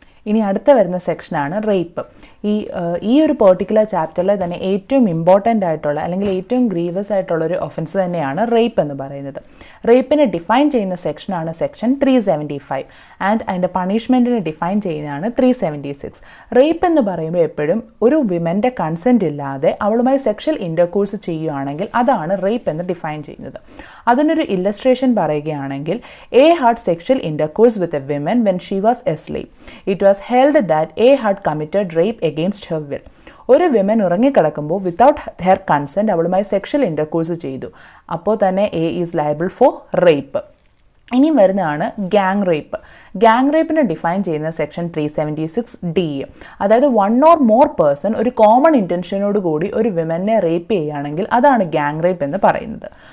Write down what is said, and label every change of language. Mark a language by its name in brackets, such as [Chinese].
[Malayalam] ഇനി അടുത്ത വരുന്ന സെക്ഷനാണ് റേപ്പ്. ഈ ഒരു പെർട്ടിക്കുലർ ചാപ്റ്ററിൽ തന്നെ ഏറ്റവും ഇമ്പോർട്ടൻ്റ് ആയിട്ടുള്ള അല്ലെങ്കിൽ ഏറ്റവും ഗ്രീവസ് ആയിട്ടുള്ള ഒരു ഒഫൻസ് തന്നെയാണ് റേപ്പ് എന്ന് പറയുന്നത്. റേപ്പിനെ ഡിഫൈൻ ചെയ്യുന്ന സെക്ഷനാണ് സെക്ഷൻ 375 ആൻഡ് അതിൻ്റെ പണിഷ്മെൻറ്റിനെ ഡിഫൈൻ ചെയ്യുന്നതാണ് 376. റേപ്പ് എന്ന് പറയുമ്പോൾ എപ്പോഴും ഒരു വിമൻ്റെ കൺസെൻറ്റ് ഇല്ലാതെ അവളുമായി സെക്ഷൽ ഇൻ്റർകോഴ്സ് ചെയ്യുകയാണെങ്കിൽ അതാണ് റേപ്പ് എന്ന് ഡിഫൈൻ ചെയ്യുന്നത്. അതിനൊരു ഇല്ലസ്ട്രേഷൻ പറയുകയാണെങ്കിൽ, [English] A had sexual intercourse with a woman when she was asleep. It was held that A had committed rape against her will. [Malayalam] ഒരു വിമൻ ഉറങ്ങിക്കിടക്കുമ്പോൾ [English] without her consent [Malayalam] അവളുമായി sexual intercourse ചെയ്തു. അപ്പോൾ തന്നെ A [English] Is liable for rape. [Malayalam] ഇനി വരുന്നതാണ് gang rape. Gang റേപ്പിനെ define ചെയ്യുന്ന section 376D. അതായത് [English] one or more person [Malayalam] ഒരു കോമൺ ഇൻറ്റൻഷനോട് കൂടി ഒരു വിമനെ റേപ്പ് ചെയ്യുകയാണെങ്കിൽ അതാണ് ഗ്യാങ് റേപ്പ് എന്ന് പറയുന്നത്.